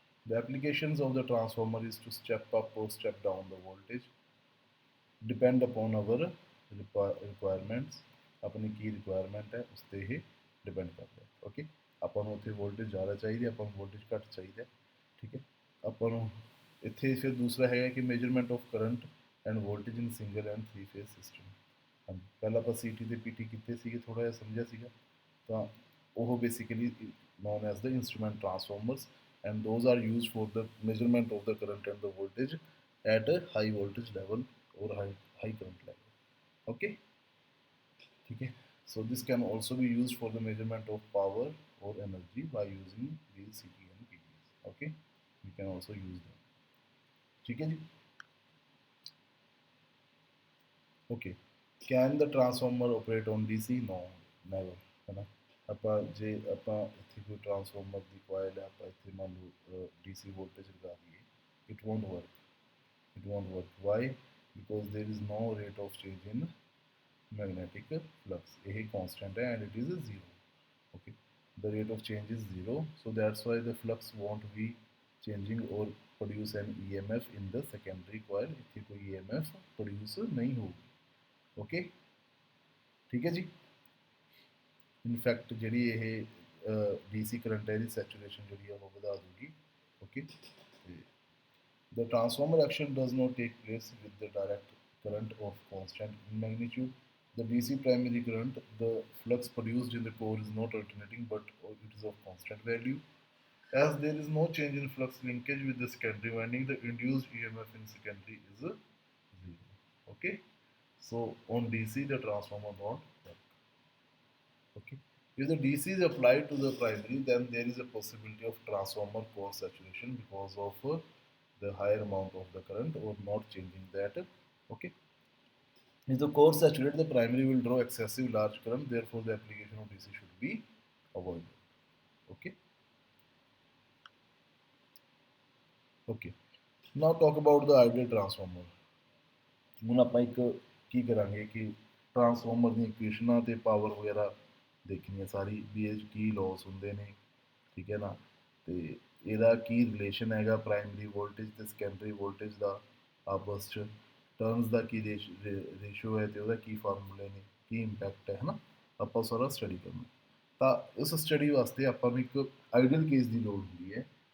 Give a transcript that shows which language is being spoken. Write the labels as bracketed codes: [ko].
[en] The applications of the transformer is to step up or step down the voltage. Depend upon our requirements. [hi] अपनी की requirement है उस पर ही depend करता है। [pa] ओके, अपन ਉੱਥੇ ਵੋਲਟੇਜ ਜ਼ਿਆਦਾ ਚਾਹੀਦੀ, ਆਪਾਂ ਨੂੰ ਵੋਲਟੇਜ ਘੱਟ ਚਾਹੀਦਾ। ਠੀਕ ਹੈ, ਆਪਾਂ ਨੂੰ ਇੱਥੇ ਫਿਰ ਦੂਸਰਾ ਹੈਗਾ ਕਿ measurement of current and voltage in single and 3 phase system. ਹਾਂਜੀ, ਪਹਿਲਾਂ ਆਪਾਂ CT ਤੇ PT ਕੀਤੇ ਸੀਗੇ, ਥੋੜ੍ਹਾ ਜਿਹਾ ਸਮਝਿਆ ਸੀਗਾ, ਤਾਂ ਉਹ basically [en] known as the instrument transformers and those are used for the measurement of the current and the voltage at a high voltage level or high current level. Okay, ठीक है, so this can also be used for the measurement of power or energy by using these CT and PTs. Okay, we can also use them. [hi] ठीक है जी। [en] Okay, can the transformer operate on DC? No, never, [hi] है ना। [pa] ਆਪਾਂ ਜੇ ਆਪਾਂ ਇੱਥੇ ਕੋਈ transformer ਦੀ ਕੋਇਲ ਹੈ, ਆਪਾਂ ਇੱਥੇ ਮੰਨ ਲਓ DC ਵੋਲਟੇਜ ਲਗਾ ਦਈਏ, [en] it won't work, it won't work. Why? Because there is no rate of change in magnetic flux, ਇਹ constant ਹੈ and it is a zero. Okay, the rate of change is zero, so that's why the flux won't be changing or produce an EMF in the secondary coil, [pa] ਇੱਥੇ ਕੋਈ EMF produce ਨਹੀਂ ਹੋਊਗੀ। Okay, ਠੀਕ ਹੈ ਜੀ। In fact ਜਿਹੜੀ ਇਹ DC current ਹੈ ਇਹਦੀ ਸੈਚੂਰੇਸ਼ਨ ਜਿਹੜੀ ਆ ਉਹ ਵਧਾ ਦੂਗੀ [en] Okay. The transformer action does not take place with the direct current of constant in magnitude. The DC primary current, the flux produced in the core is not alternating but it is of constant value. As there is no change in flux linkage with the secondary winding, the induced EMF in secondary is 0. Okay. So on DC the transformer won't work. Okay. If the DC is applied to the primary, then there is a possibility of transformer core saturation because of the higher amount of the current or not changing that. Okay. If the core saturated, the primary will draw excessive large current. Therefore, the application of DC should be avoided. Okay. Okay. Now talk about the ideal transformer. [pa] ਹੁਣ ਆਪਾਂ ਇੱਕ ਕੀ ਕਰਾਂਗੇ ਕਿ transformer ਦੀਆਂ ਇਕੁਏਸ਼ਨਾਂ ਤੇ power ਵਗੈਰਾ ਦੇਖਣੀ ਹੈ ਸਾਰੀ ਵੀ ਇਹ 'ਚ ਕੀ ਲੋਸ ਹੁੰਦੇ ਨੇ ਠੀਕ ਹੈ ਨਾ ਤੇ ਇਹਦਾ ਕੀ ਰਿਲੇਸ਼ਨ ਹੈਗਾ ਪ੍ਰਾਇਮਰੀ ਵੋਲਟੇਜ ਤੇ ਸੈਕੰਡਰੀ ਵੋਲਟੇਜ ਦਾ ਆਪਸ 'ਚ ਟਰਨਸ ਦਾ ਕੀ ਰੇਸ਼ੋ ਹੈ ਤੇ ਉਹਦਾ ਕੀ ਫਾਰਮੂਲੇ ਨੇ ਕੀ ਇੰਪੈਕਟ ਹੈ ਨਾ ਆਪਾਂ ਸਾਰਾ ਸਟੱਡੀ ਕਰਨਾ ਤਾਂ ਉਸ ਸਟੱਡੀ ਵਾਸਤੇ ਆਪਾਂ ਨੂੰ ਇੱਕ ਆਈਡੀਅਲ ਕੇਸ ਦੀ ਲੋੜ ਹੁੰਦੀ ਹੈ